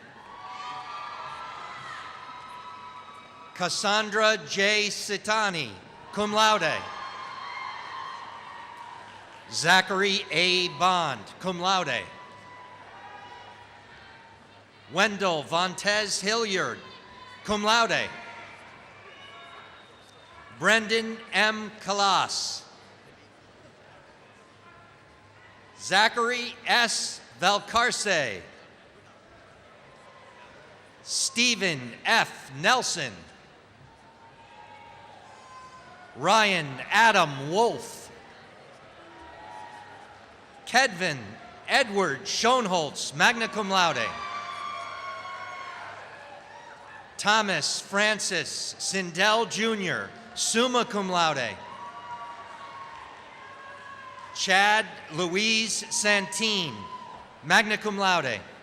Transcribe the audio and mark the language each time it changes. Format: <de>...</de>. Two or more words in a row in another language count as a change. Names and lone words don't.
<en>Cassandra J. Sitani,</en> <la>cum laude.</la> <en>Zachary A. Bond,</en> <la>cum laude.</la> <en>Wendell Vontez Hilliard,</en> <la>cum laude.</la> <en>Brendan M. Kalas. Zachary S. Valcarce. Stephen F. Nelson. Ryan Adam Wolf. Kedvin Edward Schoenholtz,</en> <la>magna cum laude.</la> <en>Thomas Francis Sindel Jr.,</en> <la>summa cum laude.</la> <en>Chad Louise Santine,</en> <la>magna cum laude.</la>